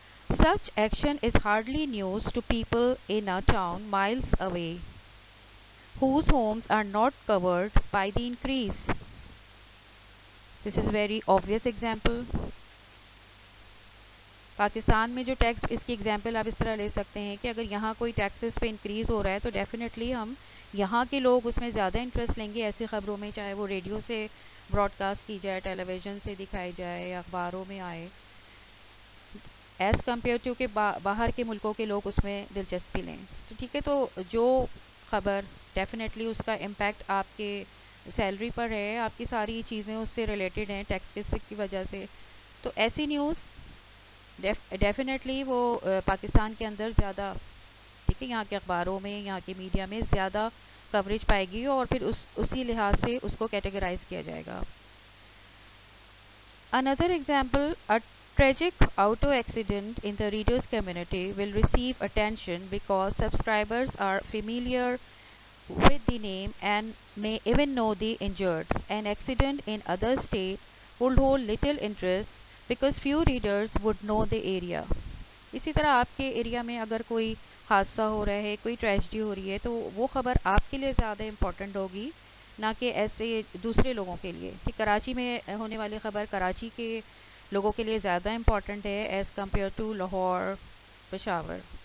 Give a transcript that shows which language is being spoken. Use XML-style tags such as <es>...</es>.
<en>Such action is hardly news to people in a town miles away whose homes are not covered by the increase. This is very obvious example.</en> <ur>Pakistan میں جو tax, اس کی example آپ اس طرح لے سکتے ہیں کہ اگر یہاں کوئی ٹیکسز پہ انکریز ہو رہا ہے تو ڈیفینیٹلی ہم یہاں کے لوگ اس میں زیادہ انٹرسٹ لیں گے ایسی خبروں میں، چاہے وہ ریڈیو سے براڈ کاسٹ کی جائے، ٹیلی ویژن سے دکھائی جائے یا اخباروں میں آئے،</ur> <en>as compared to</en> <ur>کہ باہر کے ملکوں کے لوگ اس میں دلچسپی لیں. تو ٹھیک ہے، تو جو خبر ڈیفینیٹلی اس کا امپیکٹ آپ کے سیلری پر ہے، آپ کی ساری چیزیں اس سے ریلیٹڈ ہیں ٹیکس کی وجہ سے، تو ایسی نیوز ڈیفینیٹلی وہ پاکستان کے اندر زیادہ، ٹھیک ہے، یہاں کے اخباروں میں، یہاں کے میڈیا میں زیادہ کوریج پائے گی اور پھر اسی لحاظ سے اس کو کیٹیگرائز کیا جائے گا.</ur> <en>Another example, a tragic auto accident in the reader's community will receive attention because subscribers are familiar with the name and may even know the injured. An accident in other state would hold little interest because few readers would know the area.</en> <ur>اسی طرح آپ کے area میں اگر کوئی حادثہ ہو رہا ہے، کوئی ٹریجڈی ہو رہی ہے، تو وہ خبر آپ کے لیے زیادہ امپورٹنٹ ہوگی، نہ کہ ایسے دوسرے لوگوں کے لیے. کہ کراچی میں ہونے والی خبر کراچی کے لوگوں کے لیے زیادہ امپورٹنٹ ہے</ur> <en>as compared to</en> <ur>Lahore, Peshawar.</ur>